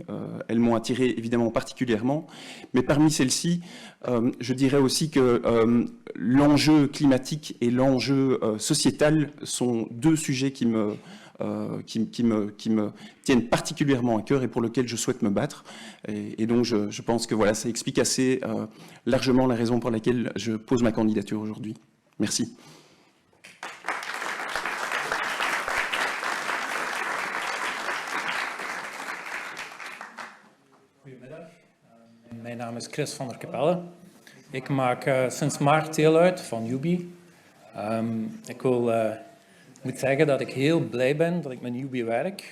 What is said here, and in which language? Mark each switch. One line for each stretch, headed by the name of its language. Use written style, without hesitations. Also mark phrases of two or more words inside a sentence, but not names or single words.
French: Elles m'ont attiré évidemment particulièrement, mais parmi celles-ci, je dirais aussi que l'enjeu climatique et l'enjeu sociétal sont 2 sujets qui me tiennent particulièrement à cœur et pour lesquels je souhaite me battre. Et donc je pense que voilà, ça explique assez largement la raison pour laquelle je pose ma candidature aujourd'hui. Merci.
Dutch: Goedemiddag, mijn naam is Chris van der Capelle. Ik maak sinds maart deel uit van Newbee. Ik moet zeggen dat ik heel blij ben dat ik met Newbee werk.